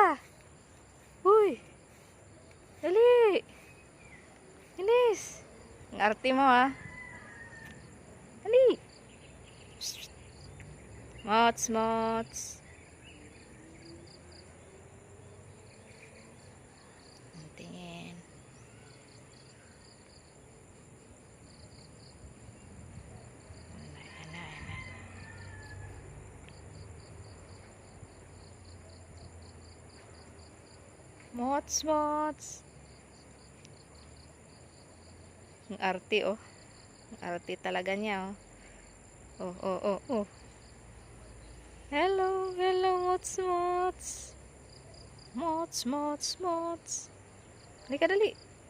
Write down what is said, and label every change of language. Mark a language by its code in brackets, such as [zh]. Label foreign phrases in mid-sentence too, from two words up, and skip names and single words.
[tl] Uy. Dali. Bilis. Ang arte mo, ah. Dali. Mots, Mots. Ang tingin. Ala. Mots, Mots. Ang arte, oh. Ang arte talaga niya, oh. Oh. [en] Hello, hello, [tl] Mots, Mots. Mots. Halika, dali.